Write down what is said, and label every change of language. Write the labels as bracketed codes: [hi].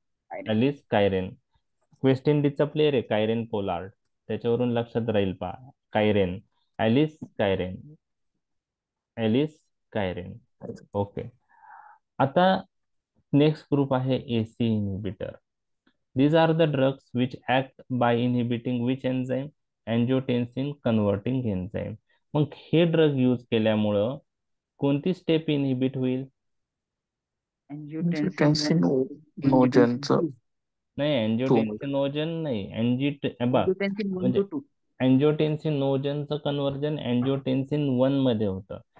[mr] ॲलिस्कायरेन. Waste इंडिजचा player आहे कायरेन Pollard, त्याच्यावरून लक्षात राहील पहा. कायरेन, ॲलिस्कायरेन, ॲलिस्कायरेन. ओके, आता नेक्स्ट ग्रुप आहे AC inhibitor. [en] These are the drugs which act by inhibiting which enzyme? Angiotensin converting enzyme. [mr] मग हे ड्रग यूज केल्यामुळं कोणती स्टेप इनहिबिट होईल? सेप्टेन्सिन नोजनचं नाही, एंजियोटेन्सिनोजन नाही. म्हणजे एंजियोटेन्सिनोजनचं कन्व्हर्जन एंजियोटेन्सिन 1 मध्ये होतं.